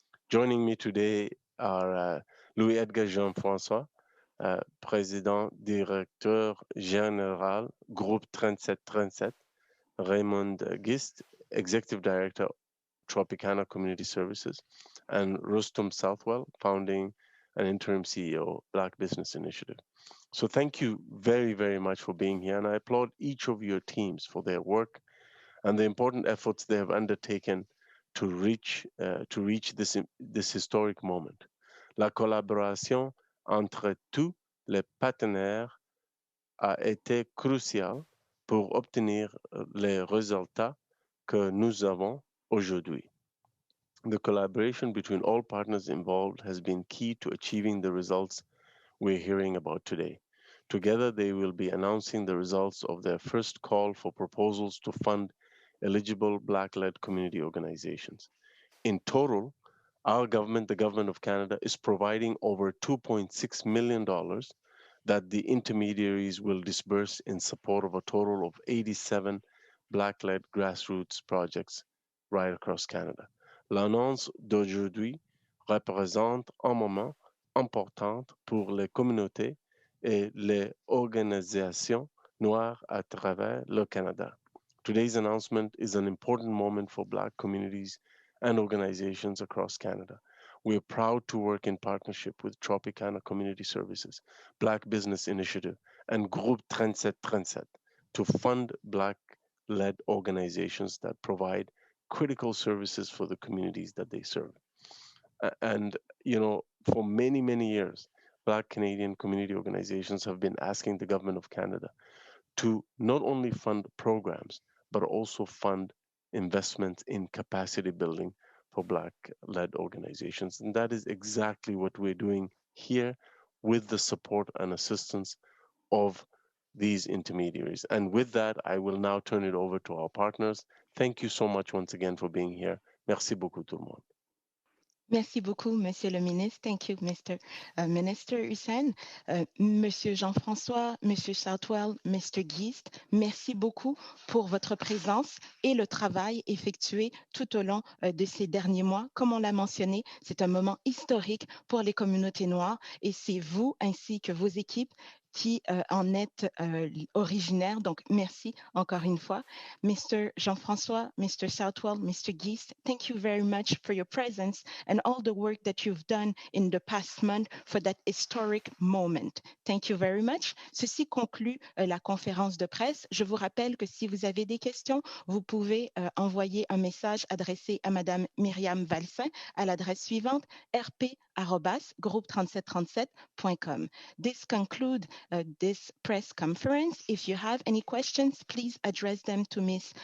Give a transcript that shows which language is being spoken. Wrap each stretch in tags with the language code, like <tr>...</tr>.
<en>Joining me today are Louis-Edgar Jean-François,</en> <fr>président directeur général</fr> <en>Groupe 3737, Raymond Gist, executive director Tropicana Community Services, and Rustum Southwell, founding and interim CEO, Black Business Initiative. So thank you very, very much for being here, and I applaud each of your teams for their work and the important efforts they have undertaken to reach this historic moment.</en> <fr>La collaboration entre tous les partenaires a été cruciale pour obtenir les résultats que nous avons aujourd'hui.</fr> <en>The collaboration between all partners involved has been key to achieving the results we're hearing about today. Together, they will be announcing the results of their first call for proposals to fund eligible Black-led community organizations. In total, our government, the Government of Canada, is providing over $2.6 million that the intermediaries will disburse in support of a total of 87 Black-led grassroots projects right across Canada.</en> <fr>L'annonce d'aujourd'hui représente un moment important pour les communautés et les organisations noires à travers le Canada.</fr> <en>Today's announcement is an important moment for Black communities and organizations across Canada. We are proud to work in partnership with Tropicana Community Services, Black Business Initiative, and Groupe 3737 to fund Black-led organizations that provide critical services for the communities that they serve. And, you know, for many, many years, Black Canadian community organizations have been asking the Government of Canada to not only fund programs, but also fund investments in capacity building for Black-led organizations. And that is exactly what we're doing here with the support and assistance of these intermediaries. And with that, I will now turn it over to our partners. Thank you so much once again for being here.</en> <fr>Merci beaucoup tout le monde. Merci beaucoup, Monsieur le ministre.</fr> <en>Thank you, Mr. Minister Hussein.</en> <fr>Monsieur Jean-François, Monsieur Southwell, Mr. Geist, merci beaucoup pour votre présence et le travail effectué tout au long de ces derniers mois. Comme on l'a mentionné, c'est un moment historique pour les communautés noires et c'est vous ainsi que vos équipes qui en êtes originaire. Donc, merci encore une fois.</fr> <en>Mr. Jean-François, Mr. Southwell, Mr. Geist, thank you very much for your presence and all the work that you've done in the past month for that historic moment. Thank you very much.</en> <fr>Ceci conclut la conférence de presse. Je vous rappelle que si vous avez des questions, vous pouvez envoyer un message adressé à Madame Myriam Valsin à l'adresse suivante rp@groupe3737.com.</fr> <en>This concludes this press conference. If you have any questions, please address them to Ms.</en>